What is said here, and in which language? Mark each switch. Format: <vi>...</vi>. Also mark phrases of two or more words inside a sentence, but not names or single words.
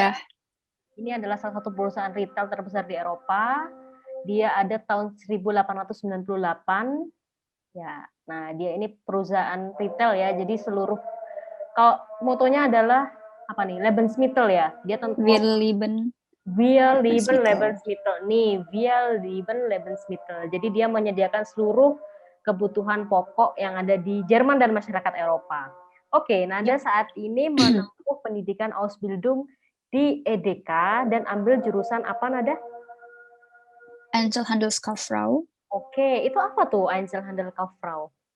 <id>Ya. Ini adalah salah satu perusahaan retail terbesar di Eropa. Dia ada tahun 1898. Ya, nah dia ini perusahaan retail ya. Jadi seluruh kalau motonya adalah apa nih? Lebensmittel ya. Dia</id> <de>Wir lieben Wir lieben Lebensmittel. Lebensmittel. Nih, Wir lieben Lebensmittel.</de> <id>Jadi dia menyediakan seluruh kebutuhan pokok yang ada di Jerman dan masyarakat Eropa. Oke, Nada Yap. saat ini menempuh pendidikan Ausbildung di EDK dan ambil jurusan apa, Nada? Einzelhandelskauffrau. Oke, itu apa tuh Einzelhandelkauffrau?</id>